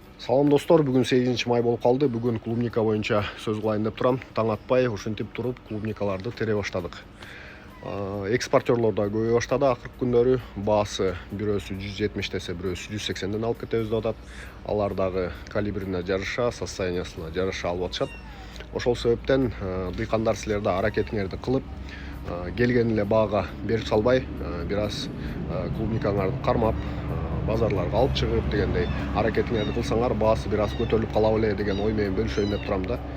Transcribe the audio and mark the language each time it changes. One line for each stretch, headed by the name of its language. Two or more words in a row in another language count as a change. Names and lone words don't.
Kazakh: Салам достор, бүгін 8 май болып қалды. Бүгін клубника бойынша сөз қылайын деп тұрам.
Kyrgyz: Таң атпай, ушинтип тұрып, клубникаларды тере баштадық. Экспортерлар да көбейе баштады. Акыркы күндөрү баасы бирөөсү 170 десе, бирөөсү 180ден алып кетебиз деп атат. Алар дагы калибрине жарыша, состояниясына жарыша алып атышат. Ошол себептен дыйкандар силер да аракетиңерди кылып, келген эле баага берип салбай, бир аз клубникаңарды кармап, базарларга алып чыгып дегендей аракетиңерди кылсаңар, баасы бир аз көтөрүлүп кала беле деген ой менен бөлүшөйүн деп турам да.